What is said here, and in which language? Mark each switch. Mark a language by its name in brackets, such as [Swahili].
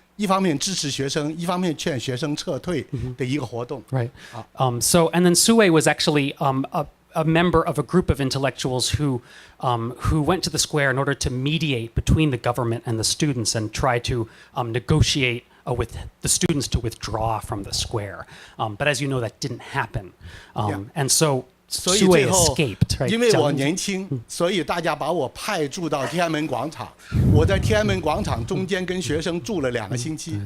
[Chinese] 一方面支持学生，一方面劝学生撤退的一个活动。 [English] Right. So and then Su Wei was actually a member of a group of intellectuals who went to the square in order to mediate between the government and the students and try to negotiate with the students to withdraw from the square. But as you know, that didn't happen. And so. [Chinese] 所以最后， [English] escaped, right? [Chinese] 因为我年轻，所以大家把我派驻到天安门广场。我在天安门广场中间跟学生住了2个星期。